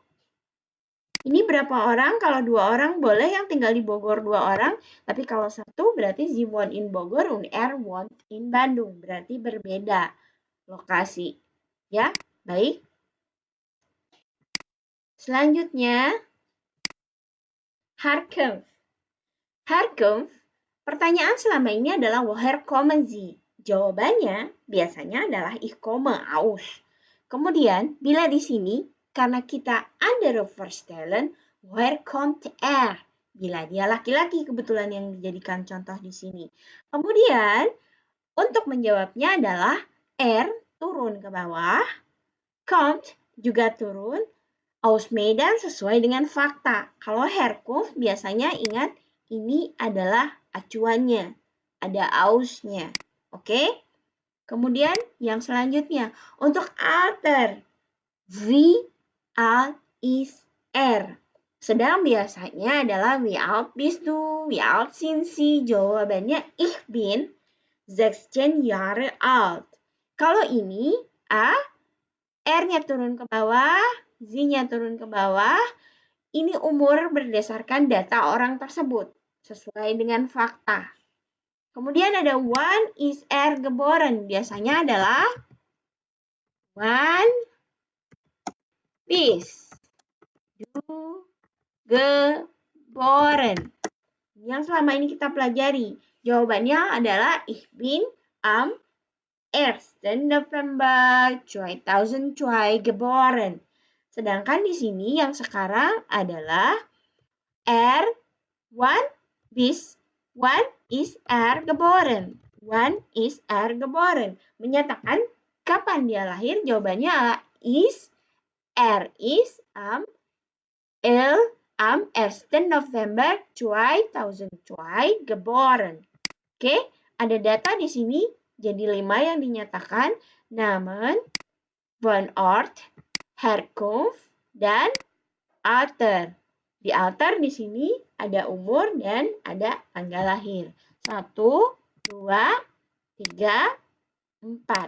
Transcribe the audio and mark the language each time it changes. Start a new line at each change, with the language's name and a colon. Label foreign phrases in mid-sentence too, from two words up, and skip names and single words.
Indonesian: Ini berapa orang? Kalau 2 orang boleh yang tinggal di Bogor 2 orang. Tapi kalau satu berarti
German: Sie wohnt in Bogor und er wohnt in Bandung.
Indonesian: Berarti berbeda lokasi. Ya, baik. Selanjutnya, Herkunft. Herkunft, pertanyaan selama ini adalah
German: woher kommen Sie?
Indonesian: Jawabannya biasanya adalah
German: ich komme aus.
Indonesian: Kemudian, bila di sini, karena kita
German: andere verstellen, woher kommt er?
Indonesian: Bila dia laki-laki kebetulan yang dijadikan contoh di sini. Kemudian, untuk menjawabnya adalah er turun ke bawah, kommt juga turun, aus Medan sesuai dengan fakta. Kalau Herkunft biasanya ingat ini adalah acuannya. Ada ausnya. Oke? Kemudian yang selanjutnya.
German: Untuk alter. Wie alt ist er?
Indonesian: Sedang biasanya adalah
German: wie alt bist du? Wie alt sind Sie? Jawabannya ich bin 16 Jahre alt.
Indonesian: Kalau ini R-nya turun ke bawah, Z-nya turun ke bawah. Ini umur berdasarkan data orang tersebut, sesuai dengan fakta. Kemudian ada
German: wann ist geboren.
Indonesian: Biasanya adalah
German: wann bist du geboren.
Indonesian: Yang selama ini kita pelajari. Jawabannya adalah
German: ich bin am 1. November 2002 geboren.
Indonesian: Sedangkan di sini yang sekarang adalah
German: wann ist geboren. Wann ist geboren.
Indonesian: Menyatakan kapan dia lahir?
German: Jawabannya ist am 1. November 2002 geboren.
Indonesian: Oke, ada data di sini. Jadi 5 yang dinyatakan.
German: Namen, Wohnort, Herkunft,
Indonesian: dan Alter. Di alter di sini ada umur dan ada tanggal lahir. 1, 2, 3, 4.